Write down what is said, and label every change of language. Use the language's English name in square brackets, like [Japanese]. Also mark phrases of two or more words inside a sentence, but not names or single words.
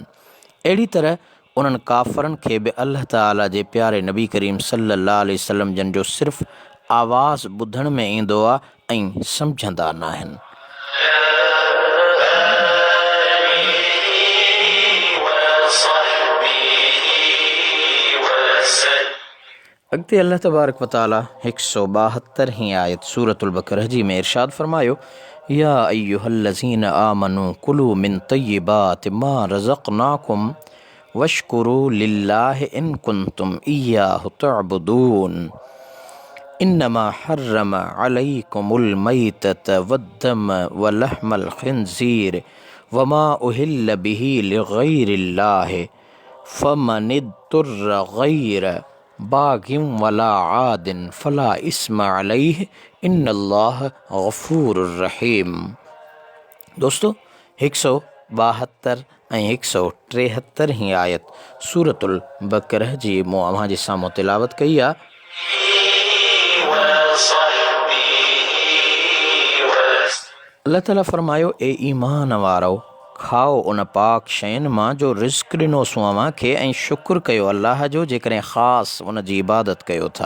[Sindhi] अहिड़ी तरह उन्हनि काफ़रनि खे बि अल्लाह ताला जे प्यारे नबी करीम [Arabic] صلى الله عليه وسلم [Sindhi] जन जो सिर्फ़ु आवाज़ ॿुधण में ईंदो आहे ऐं सम्झंदा न आहिनि। अॻिते अल्लाह [Arabic] تبارك وتعالى [Sindhi] 172 आयत सूरतुल बक़रह जी में इरशाद [Arabic] फरमायो, يا أيها الذين آمنوا كلوا من طيبات ما رزقناكم واشكروا لله إن كنتم إياه تعبدون إنما حرم عليكم الميتة والدم ولحم الخنزير وما أهل به لغير الله فمن اضطر غير باغ ولا عاد فلا إثم عليه إن الله غفور رحيم. [Sindhi] दोस्तों 172 ऐं 173 आयत सूरतुल बक़रह जी मूं अव्हां जे साम्हूं तिलावत कई आहे। अल्लाह ताला फरमायो, ए ईमान वारो, खाओ उन पाक शयुनि मां जो रिज़्क़ ॾिनोसूं अव्हां खे ऐं शुक्र कयो अल्लाह जो जेकॾहिं ख़ासि उन जी इबादत कयो था।